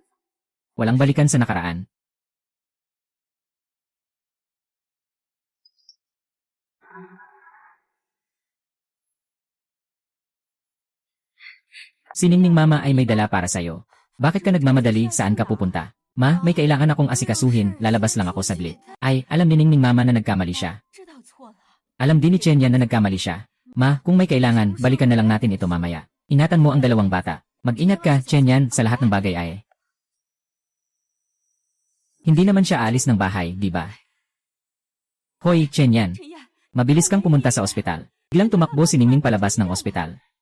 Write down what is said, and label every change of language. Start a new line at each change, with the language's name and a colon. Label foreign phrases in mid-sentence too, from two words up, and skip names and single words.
Filipino: Walang balikan sa nakaraan. Si Ningning Mama ay may dala para sa'yo. Bakit ka nagmamadali, saan ka pupunta? Ma, may kailangan akong asikasuhin, lalabas lang ako saglit. Ay, alam ni Ningning Mama na nagkamali siya.
Chinese: 知道错了，
Filipino: Alam din ni Chen Yan na nagkamali siya. Ma, kung may kailangan, balikan na lang natin ito mamaya. Ingatan mo ang dalawang bata. Mag-ingat ka, Chen Yan, sa lahat ng bagay ay. Hindi naman siya alis ng bahay, di ba? Hoy, Chen Yan.
Chinese: 陈燕，
Filipino: Mabilis kang pumunta sa ospital. Biglang tumakbo si Ningning palabas ng ospital.